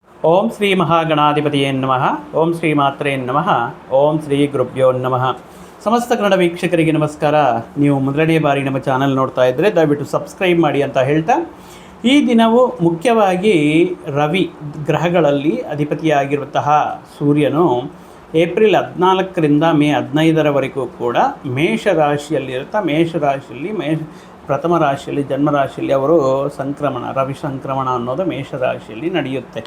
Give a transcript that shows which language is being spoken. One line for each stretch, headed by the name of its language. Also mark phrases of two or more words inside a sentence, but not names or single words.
Sanskrit: ಓಂ ಶ್ರೀ ಮಹಾಗಣಾಧಿಪತಿಯೇ ನಮಃ. ಓಂ ಶ್ರೀ ಮಾತ್ರೇ ನಮಃ. ಓಂ ಶ್ರೀ ಗುರುಭ್ಯೋ ನಮಃ.
Kannada: ಸಮಸ್ತ ಕನ್ನಡ ವೀಕ್ಷಕರಿಗೆ ನಮಸ್ಕಾರ. ನೀವು ಮೊದಲನೇ ಬಾರಿ ನಮ್ಮ ಚಾನಲ್ ನೋಡ್ತಾ ಇದ್ದರೆ ದಯವಿಟ್ಟು ಸಬ್ಸ್ಕ್ರೈಬ್ ಮಾಡಿ ಅಂತ ಹೇಳ್ತಾ, ಈ ದಿನವು ಮುಖ್ಯವಾಗಿ ರವಿ ಗ್ರಹಗಳಲ್ಲಿ ಅಧಿಪತಿಯಾಗಿರುವಂತಹ ಸೂರ್ಯನು ಏಪ್ರಿಲ್ 14ರಿಂದ ಮೇ 15ರವರೆಗೂ ಕೂಡ ಮೇಷರಾಶಿಯಲ್ಲಿ ಪ್ರಥಮ ರಾಶಿಯಲ್ಲಿ ಜನ್ಮರಾಶಿಯಲ್ಲಿ ಅವರು ರವಿ ಸಂಕ್ರಮಣ ಅನ್ನೋದು ಮೇಷರಾಶಿಯಲ್ಲಿ ನಡೆಯುತ್ತೆ.